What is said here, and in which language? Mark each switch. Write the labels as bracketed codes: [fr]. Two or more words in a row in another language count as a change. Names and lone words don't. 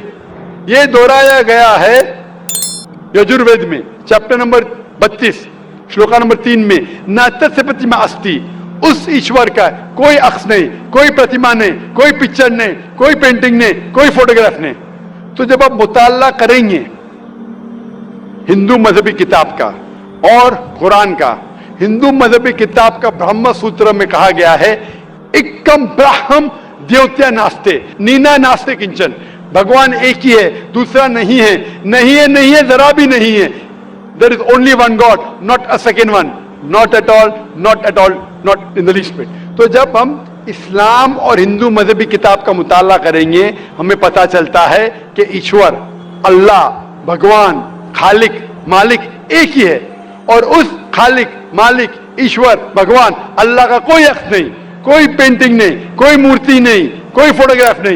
[ur] یہ دہرایا گیا ہے یجوروید میں [en] chapter number [ur] 32 شلوکا نمبر 3 میں [sa] नतस्य प्रतिमा अस्ति, [ur] اس ایشور کا کوئی عکس نہیں، کوئی پرتیما نہیں، کوئی پکچر نہیں، کوئی پینٹنگ نہیں، کوئی فوٹوگراف نہیں۔ تو جب آپ مطالعہ کریں گے ہندو مذہبی کتاب کا اور قرآن کا، ہندو مذہبی کتاب کا برہم سوتر میں کہا گیا ہے [sa] एकं ब्रह्म द्वितीयं नास्ति नेह नास्ति किंचन, [ur] بھگوان ایک ہی ہے، دوسرا نہیں ہے، نہیں ہے، نہیں ہے، ذرا بھی نہیں ہے۔ [en] There is only one God, not a second one, not at all, not at all, not in the least bit۔ [ur] تو جب ہم اسلام اور ہندو مذہبی کتاب کا مطالعہ کریں گے ہمیں پتا چلتا ہے کہ ایشور، اللہ، بھگوان، خالق، مالک ایک ہی ہے، اور اس خالق، مالک، ایشور، بھگوان، اللہ کا کوئی عکس نہیں، کوئی پینٹنگ نہیں، کوئی مورتی نہیں، کوئی فوٹوگراف نہیں۔